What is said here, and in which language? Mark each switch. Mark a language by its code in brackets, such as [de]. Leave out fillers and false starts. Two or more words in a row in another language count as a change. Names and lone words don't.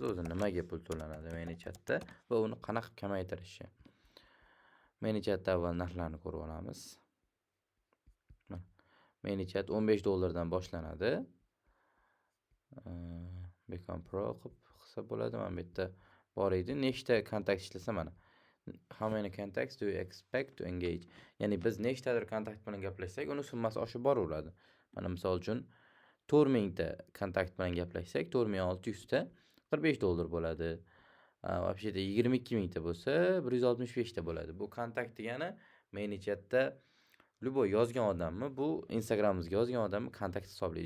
[uz] O'zi nimaga pul to'lanadi ManyChatda va uni qanaqa kamaytirishni. ManyChatda avval narxlarni ko'rib olamiz. ManyChat $15 dan boshlanadi. [en] Become Pro [uz] qilsa bo'ladi. Mana bu yerda bor edi. Nechta kontakt ishlasa mana. [en] How many contacts do you expect to engage? [uz] Ya'ni biz nechtadir kontakt bilan gaplashsak, uni summasi oshib boraveradi. Mana misol uchun 4000 ta kontakt bilan gaplashsak, 4600 ta $45 bo'ladi. Вообще-то 22000 ta bo'lsa, 165 ta bo'ladi. Bu kontakt degani ManyChatda любой yozgan odammi, bu Instagramimizga yozgan odamni kontakt hisoblaydi.